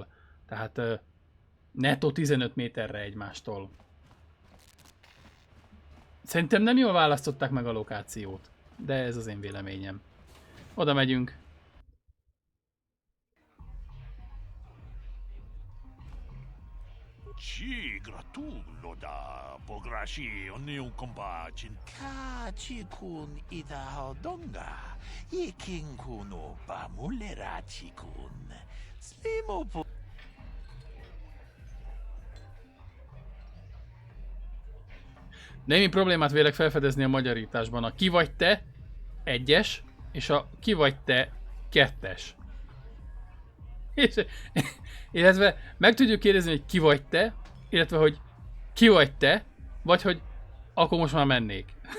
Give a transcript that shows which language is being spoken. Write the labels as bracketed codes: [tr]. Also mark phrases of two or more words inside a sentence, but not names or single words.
[hu] Tehát nettó 15 méterre egymástól. Szerintem nem jól választották meg a lokációt, de ez az én véleményem. Oda megyünk. Ci gratulo da pograshi oniu kompacin. Kachi kun ida donga. Yekin kuno pamulerachi kun. Slimo po. Némi problémát vélek felfedezni a magyarításban. A ki vagy te 1-es, és a ki vagy te 2-es. Illetve meg tudjuk kérdezni, hogy ki vagy te, illetve hogy ki vagy te, vagy hogy akkor most már mennék.